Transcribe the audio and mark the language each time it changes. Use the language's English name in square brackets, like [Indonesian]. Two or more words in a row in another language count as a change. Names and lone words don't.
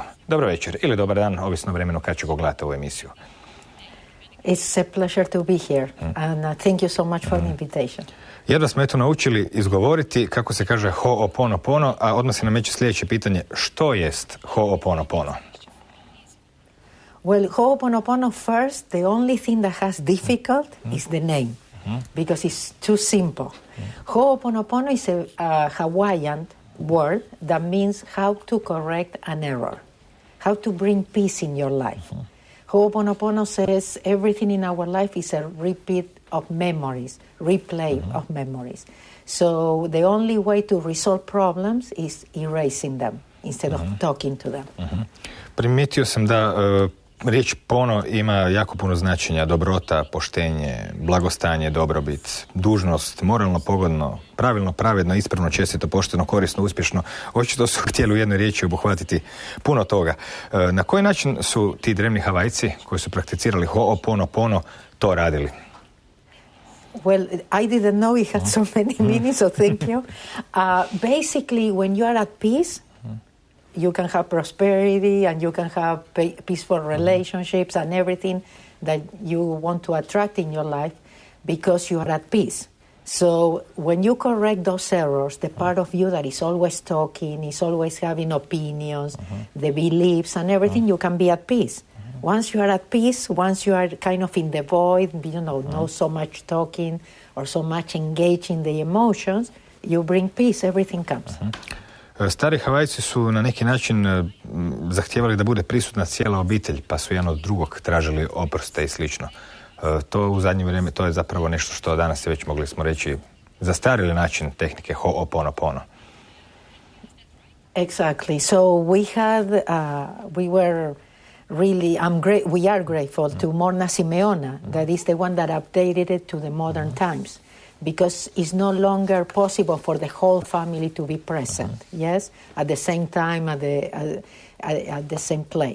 [Croatian] Dobro večer ili dobar dan, ovisno vremenu kad ću go gledati ovu emisiju. [English] It's a pleasure to be here and thank you so much for the invitation. [Croatian] Jedva smo eto naučili izgovoriti kako se kaže Ho'oponopono, a odmah se nameće sljedeće pitanje: što jest Ho'oponopono? [English] Well, Ho'oponopono first, the only thing that has difficult is the name, because it's too simple. Ho'oponopono is a Hawaiian word that means how to correct an error, how to bring peace in your life. Ho'oponopono says everything in our life is a repeat of memories, replay of memories. So the only way to resolve problems is erasing them instead of talking to them. [Croatian] Primijetio sam da riječ pono ima jako puno značenja: dobrota, poštenje, blagostanje, dobrobit, dužnost, moralno pogodno, pravilno, pravedno, ispravno, čestito, pošteno, korisno, uspješno. Očito su htjeli u jednoj riječi obuhvatiti puno toga. Na koji način su ti drevni Havajci koji su prakticirali Ho'oponopono to radili? [English] Well, I didn't know it had so many meanings, so thank you. Basically, when you are at peace, you can have prosperity and you can have peaceful relationships and everything that you want to attract in your life because you are at peace. So when you correct those errors, the part of you that is always talking, is always having opinions, the beliefs and everything, you can be at peace. Once you are at peace, once you are kind of in the void, no so much talking or so much engaged in the emotions, you bring peace, everything comes. [Croatian] Stari Havajci su na neki način zahtijevali da bude prisutna cijela obitelj, pa su jedan od drugog tražili oproste i slično. To u zadnje vrijeme, to je zapravo nešto što danas već mogli smo reći zastarili način tehnike Ho'oponopono. [English] Exactly. So we were really, we are grateful to Morna Simeona, that is the one that updated it to the modern times. Because it's no longer possible for the whole family to be present, yes, at the same time, at the same place.